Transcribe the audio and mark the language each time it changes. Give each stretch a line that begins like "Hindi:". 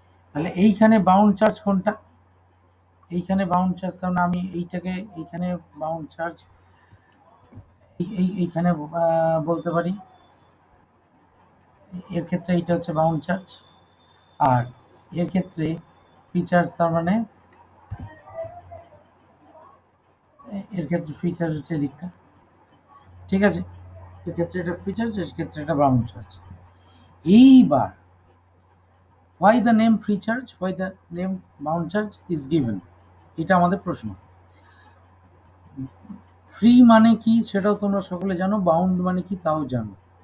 Bangla: তাহলে এইখানে bound charge কোনটা? এইখানে বাউন্ড চার্জ, তাহলে আমি এইটাকে এইখানে বাউন্ড চার্জ এইখানে বলতে পারি, এর ক্ষেত্রে এইটা হচ্ছে বাউন্ড চার্জ, আর এর ক্ষেত্রে ফ্রি চার্জ, তার মানে এর ক্ষেত্রে ফ্রি চার্জ হচ্ছে দিকটা, ঠিক আছে? এর ক্ষেত্রে এটা ফ্রি চার্জ, এর ক্ষেত্রে এটা বাউন্ড চার্জ। এইবার
English: why the name free charge, why the name bound charge is given,
Bangla: এটা আমাদের প্রশ্ন। ফ্রি মানে কি সেটাও তোমরা সকলে জানো, বাউন্ড মানে কি তাও জানো।